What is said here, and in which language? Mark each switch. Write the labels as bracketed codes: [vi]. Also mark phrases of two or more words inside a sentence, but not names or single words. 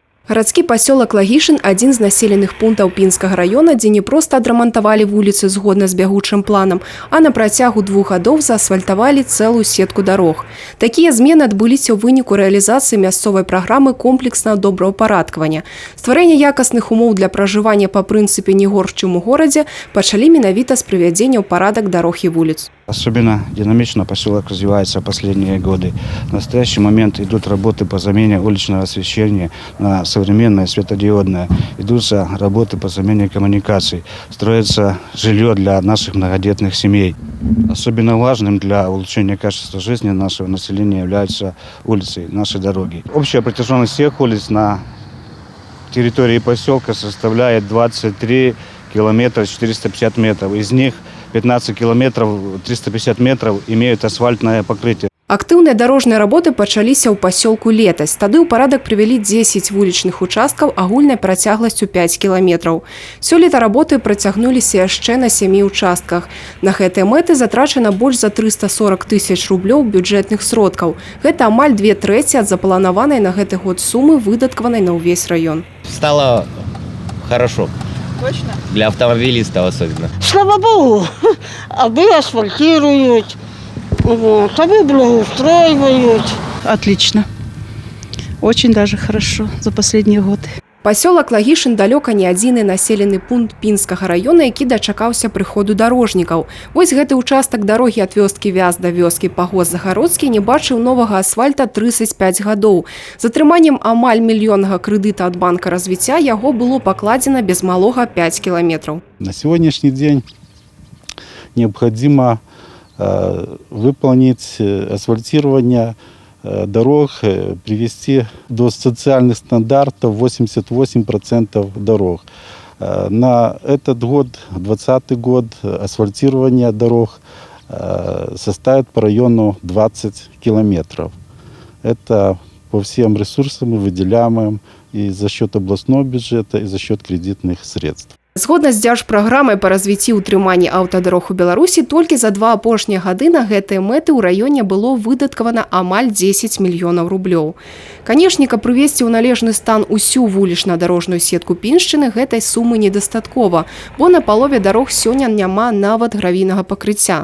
[be] Гарадскі пасёлак Лагішын – адзін з населеных пунктаў Пінскага района, дзе не проста адрамантавалі вуліцы згодна з бягучым планам, а на працягу 2 гадоў заасфальтавалі цэлую сетку дарог. Такія змены адбыліся ў выніку рэалізацыі мясцовай праграмы комплекснага добраўпарадкавання. Стварэнне якасных умоў для пражывання па прынцыпе «не горш, чым у горадзе» пачалі менавіта з прывядзення ў парадак дарог і вуліц. [ru] Особенно динамично поселок развивается в последние годы. В настоящий момент идут работы по замене уличного освещения на современное светодиодное. Идутся работы по замене коммуникаций. Строится жилье для наших многодетных семей. Особенно важным для улучшения качества жизни нашего населения являются улицы, наши дороги. Общая протяженность всех улиц на территории поселка составляет 23 километра 450 метров. Из них 15 километров 350 метров имеют асфальтное покрытие. [be] Актыўныя дарожныя работы пачаліся ў пасёлку летась. Тады ў парадак прывялі 10 вулічных участкаў агульнай працягласцю 5 кіламетраў. Сёлета работы працягнуліся яшчэ на 7 участках. На гэтыя мэты затрачана больш за 340 тысяч рублёў бюджэтных сродкаў. Гэта амаль 2/3 ад запланаванай на гэты год сумы, выдаткаванай на ўвесь раён. [ru] Стало хорошо. Точно? Для автомобилистов особенно. Слава Богу, аби асфальтируют, вот, аби благоустраивают. Отлично. Очень даже хорошо за последние годы. [be] Пасёлак Лагішын далёка не адзіны населены пункт Пінскага района, які дачакаўся прыходу дарожнікаў. Вось гэты участак дарогі ад вёскі Вяз да вёскі Пагост-Загародскі не бачыў новага асфальта 35 гадоў. З атрыманнем амаль мільённага крэдыта ад банка развіцця яго было пакладзена без малога 5 кіламетраў. [ru] На сегодняшний день необходимо выполнить асфальтирование дорог, привести до социальных стандартов 88% дорог. На этот год, 2020 год, асфальтирование дорог составит по району 20 километров. Это по всем ресурсам мы выделяем и за счет областного бюджета, и за счет кредитных средств. [be] Згодна з дзяржпраграмай па развіцці і ўтрыманні аўтадарог у Беларусі, толькі за 2 апошнія гады на гэтыя мэты ў раёне было выдаткавана амаль 10 мільёнаў рублёў. Канешне, каб прывесці ў належны стан усю вулічна-дарожную сетку Піншчыны, гэтай сумы недастаткова, бо на палове дарог сёння няма нават гравійнага пакрыцця.